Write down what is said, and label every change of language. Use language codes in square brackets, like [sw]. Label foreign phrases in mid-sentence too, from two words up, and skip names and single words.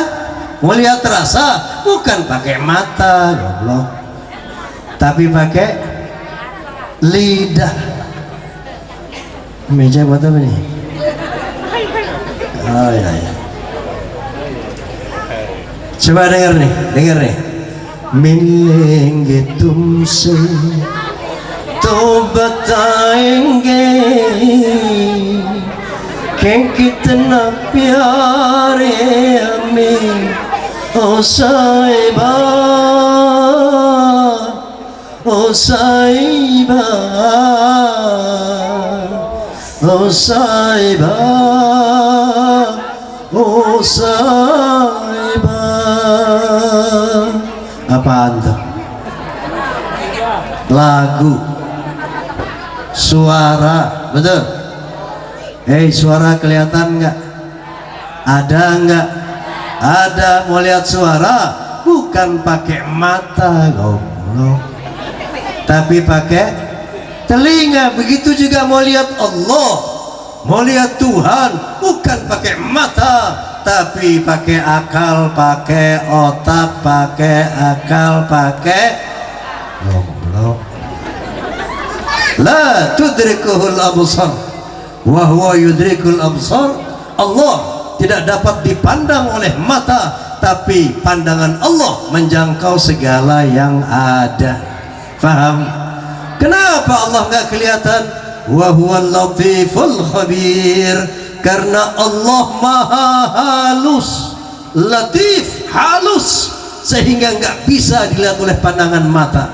[id] Mau lihat rasa bukan pakai mata, goblok, tapi pakai lidah. Meja buat apa nih? Oh ya, ya. Coba dengar nih, dengar nih. [hi] मिन लेंगे तुमसे तो बताएंगे कि कितना प्यारे हमें ओ साहिबा, ओ साहिबा, ओ साहिबा, ओ साहिबा. [id] Apaan tuh? Lagu, suara, betul? Suara kelihatan nggak? Ada nggak? Ada. Mau lihat suara bukan pakai mata, goblok, tapi pakai telinga. Begitu juga mau lihat Allah, mau lihat Tuhan bukan pakai mata, tapi pakai akal, pakai otak, pakai akal, pakai goblok. [ar] لا تدركه الأبصار وهو يدرك الأبصار. [id] Allah tidak dapat dipandang oleh mata, tapi pandangan Allah menjangkau segala yang ada. Faham? Kenapa Allah nggak kelihatan? [ar] وهو اللطيف الخبير. [id] Karena Allah maha halus, latif, halus, sehingga nggak bisa dilihat oleh pandangan mata.